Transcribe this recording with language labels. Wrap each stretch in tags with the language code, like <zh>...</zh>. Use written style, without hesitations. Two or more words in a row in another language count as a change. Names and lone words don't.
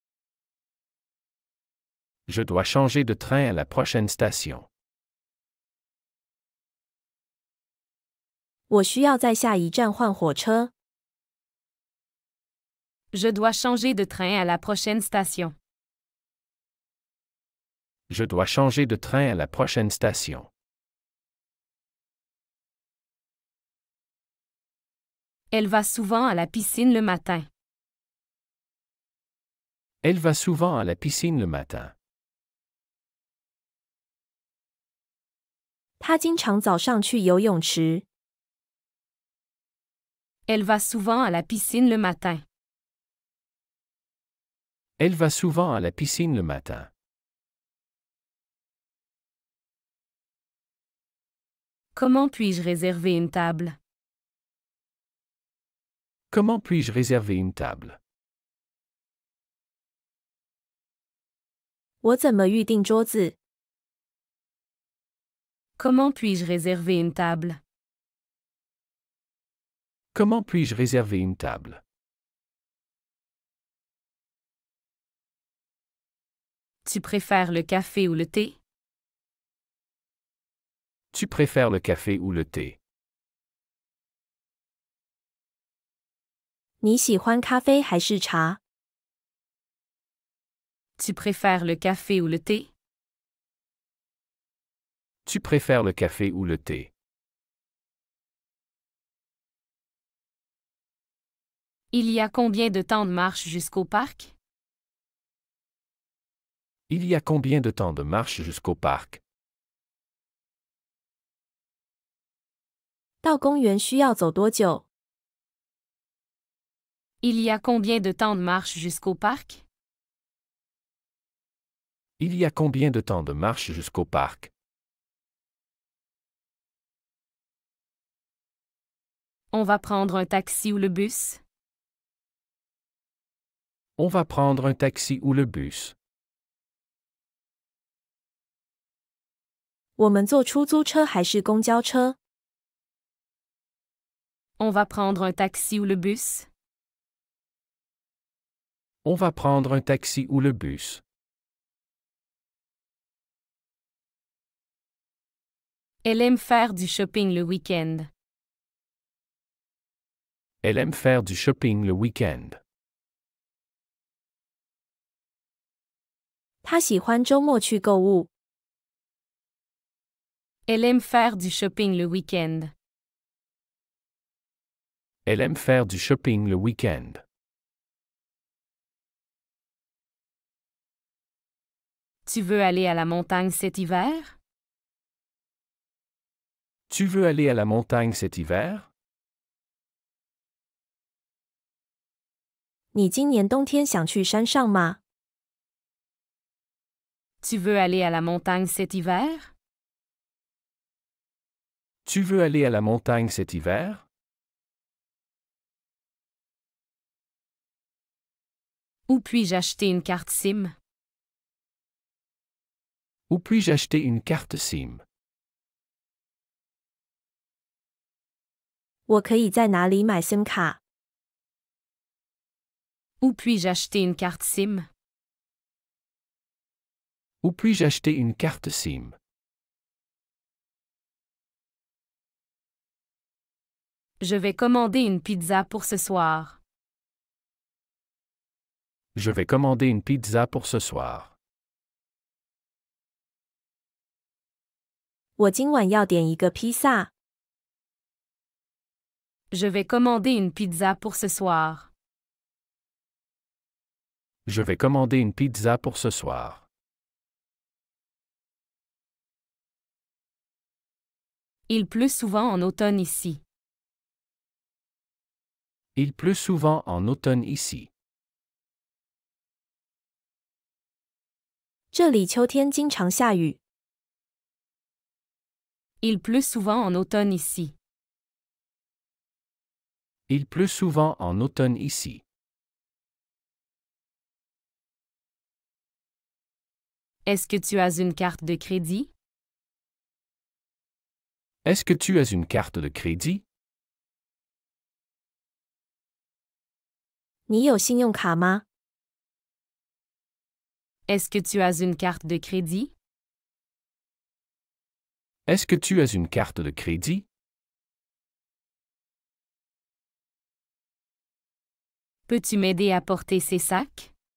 <fr>Je dois changer de train à la prochaine station.</fr> <zh>我需要在下一站换火车。</zh> <fr>Je dois changer de train à la prochaine station. Je dois changer de train à la prochaine station. Elle va souvent à la piscine le matin. Elle va souvent à la piscine le matin.</fr> <zh>他经常早上去游泳池。</zh> <fr>Elle va souvent à la piscine le matin. Elle va souvent à la piscine le matin. Comment puis-je réserver une table? Comment puis-je réserver une table?</fr> <zh>我怎么预订桌子？</zh> <fr>Comment puis-je réserver une table? Comment puis-je réserver une table? Tu préfères le café ou le thé? Tu préfères le café ou le thé?</fr> <zh>你喜欢咖啡还是茶？</zh> <fr>Tu préfères le café ou le thé? Tu préfères le café ou le thé? Il y a combien de temps de marche jusqu'au parc? Il y a combien de temps de marche jusqu'au parc?</fr> <zh>到公园需要走多久？</zh> <fr>Il y a combien de temps de marche jusqu'au parc? Il y a combien de temps de marche jusqu'au parc? On va prendre un taxi ou le bus? On va prendre un taxi ou le bus?</fr> <zh>我们坐出租车还是公交车？</zh> <fr>On va prendre un taxi ou le bus? On va prendre un taxi ou le bus? Elle aime faire du shopping le week-end. Elle aime faire du shopping le week-end.</fr> <zh>他喜欢周末去购物。</zh> <fr>Elle aime faire du shopping le week-end. Elle aime faire du shopping le week-end. Tu veux aller à la montagne cet hiver? Tu veux aller à la montagne cet hiver?</fr> <zh>你今年冬天想去山上吗？</zh> <fr>Tu veux aller à la montagne cet hiver? Tu veux aller à la montagne cet hiver? Où puis-je acheter une carte SIM? Où puis-je acheter une carte SIM?</fr> <zh>我可以在哪里买 SIM 卡？</zh> <fr>Où puis-je acheter une carte SIM? Où puis-je acheter une carte SIM? Je vais commander une pizza pour ce soir. Je vais commander une pizza pour ce soir.</fr> <zh>我今晚要点一个披萨。</zh> <fr>Je vais commander une pizza pour ce soir. Je vais commander une pizza pour ce soir. Il pleut souvent en automne ici. Il pleut souvent en automne ici.</fr> <zh>这里秋天经常下雨。</zh> <fr>Il pleut souvent en automne ici. Il pleut souvent en automne ici. Est-ce que tu as une carte de crédit? Est-ce que tu as une carte de crédit?</fr> <zh>你有信用卡吗？</zh> <fr>Est-ce que tu as une carte de crédit? Est-ce que tu as une carte de crédit? Peux-tu m'aider à porter ces sacs?</fr>